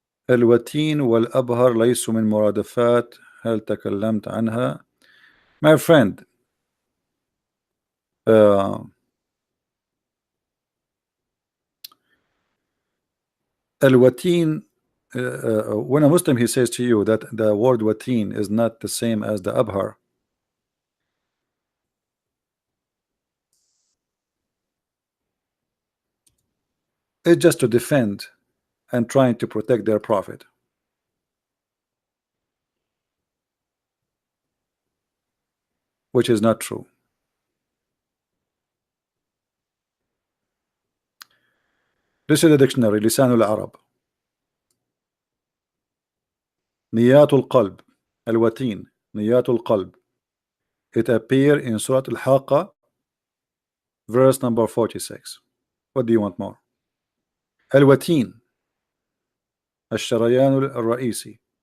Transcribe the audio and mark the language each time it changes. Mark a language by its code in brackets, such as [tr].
[ar] الوتين والأبهر ليسوا من مرادفات هل تكلمت عنها? [en] My friend, الوتين, when a Muslim he says to you that the word watin is not the same as the abhar, it's just to defend and trying to protect their prophet, which is not true. This is the dictionary, لسان العرب. [ar] نيات القلب, الوتين, نيات القلب. [en] It appear in Surah Al-Haqqa, verse number 46. What do you want more? [ar] الوتين, الشريان الرئيسي.